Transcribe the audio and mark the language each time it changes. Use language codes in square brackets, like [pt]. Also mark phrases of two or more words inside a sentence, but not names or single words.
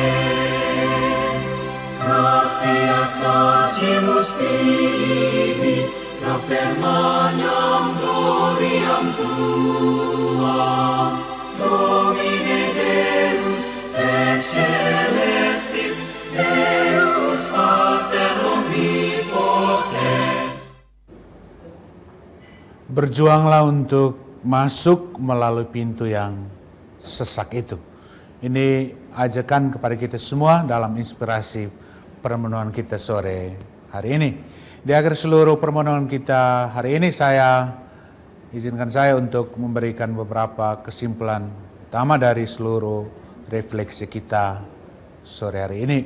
[la] Gratias facimus tibi, per magnam gloriam tuam, Domine Deus, et celestis, Deus Pater omnipotens. [id] Berjuanglah untuk masuk melalui pintu yang sesak itu. Ini ajakan kepada kita semua dalam inspirasi permenuhan kita sore hari ini. Di akhir seluruh permohonan kita hari ini, izinkan saya untuk memberikan beberapa kesimpulan utama dari seluruh refleksi kita sore hari ini.